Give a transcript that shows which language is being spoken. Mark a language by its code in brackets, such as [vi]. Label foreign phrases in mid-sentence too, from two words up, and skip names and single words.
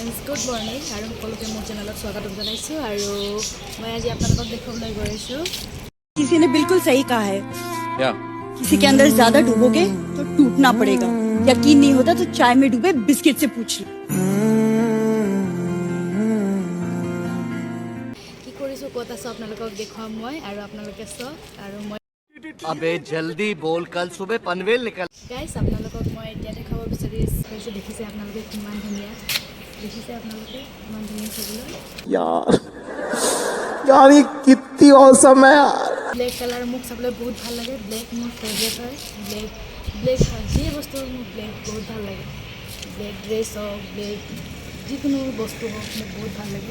[en] good morning [as] আৰু সকলোকে মোৰ চেনেলত স্বাগতম জনাইছোঁ আৰু মই আজি আপোনালোকক দেখুৱাবলৈ গৈ আছোঁ। [hi] किसी ने बिल्कुल सही कहा है, क्या? किसी के अंदर ज्यादा डूबोगे तो टूटना पड़ेगा। यकीन नहीं होता तो चाय में डूबे बिस्किट से पूछ लो। [as] কি কৰিছোঁ ক'ত আছোঁ আপোনালোকক দেখুৱাম মই আৰু আপোনালোকে চাওক আৰু মই [hi] अबे जल्दी बोल, कल सुबह पनवेल निकल। [as] গাইছ আপোনালোকক মই এতিয়া দেখাব বিচাৰিছোঁ। দেখিছে আপোনালোকে কিমান ধুনীয়া, দেখিছে আপোনালোকে কিমান ধুনীয়া চাবলৈ। [hi] यार यार ये कितनी औसम है यार। [en] black colour [as] মোক চাবলৈ বহুত ভাল লাগে। ব্লেক মোৰ ফেভৰেট হয়। ব্লেক যি বস্তু মোক ব্লেক বহুত ভাল লাগে। [en] black dress [as] হওক, ব্লেক যিকোনো বস্তু হওক মোক বহুত ভাল লাগে।